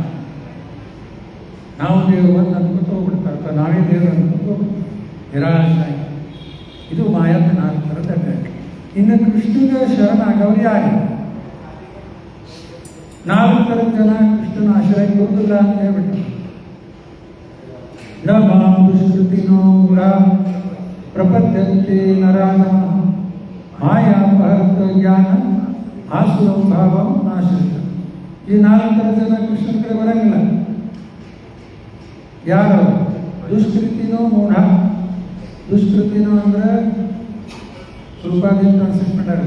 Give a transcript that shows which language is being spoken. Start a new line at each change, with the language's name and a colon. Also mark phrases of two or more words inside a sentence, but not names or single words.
Kannada: ನಾವು ದೇವರು ಅಂತ ಅನ್ಕೊತ ಹೋಗ್ಬಿಡ್ತಾರೆ, ಅಥವಾ ನಾವೇ ದೇವರು ಅನ್ಕೊತ ಹೋಗ್ಬಿಡ್ತಾರೆ, ನಿರಾಶೆ. ಇದು ಮಾಯಾದ 4 ಥರದ ಅಟ್ಯಾಕ್. ಇನ್ನು ಕೃಷ್ಣಗ ಶರಣಾಗವ್ರು ಯಾರು? 4 ಥರದ ಜನ ಕೃಷ್ಣನ ಆಶ್ರಯಕ್ಕೆ ಬರುವುದಿಲ್ಲ ಅಂತ ಹೇಳ್ಬಿಟ್ಟು
Sanskrit: ನ ಮಾಂ ದುಷ್ಕೃತಿನೋ ಗುಣಾ ಪ್ರಪದ್ಯಂತೆ ನರಾನಃ ಮಾಯಾಪಹೃತ ಜ್ಞಾನ ಆಸುರಂ ಭಾವಂ ನಾಶಿತ.
Kannada: ಈ 4 ಜನ ಕೃಷ್ಣನ ಕಡೆ ಬರಂಗಿಲ್ಲ. ಯಾರು?
Sanskrit: ದುಷ್ಕೃತಿನೋ ಮೂಢ.
Kannada: ದುಷ್ಕೃತಿನೋ ಅಂದ್ರೆ ಸ್ವಲ್ಪಾದಿಂದ ಟ್ರಾನ್ಸ್ಲೇಟ್ ಮಾಡ್ಯಾರ.